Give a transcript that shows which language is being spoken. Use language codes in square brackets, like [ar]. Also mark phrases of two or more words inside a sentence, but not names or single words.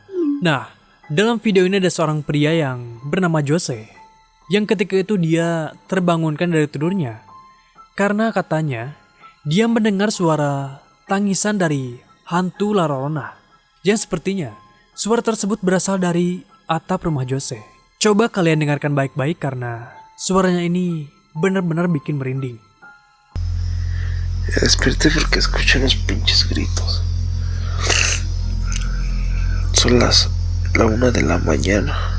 [id] Nah, dalam video ini ada seorang pria yang bernama Jose, yang ketika itu dia terbangunkan dari tidurnya karena katanya dia mendengar suara tangisan dari hantu La Llorona, yang sepertinya suara tersebut berasal dari atap rumah Jose. Coba kalian dengarkan baik-baik karena suaranya ini benar-benar bikin merinding. [es] Ya desperté porque escuché unos pinches gritos. Son la 1 de la mañana.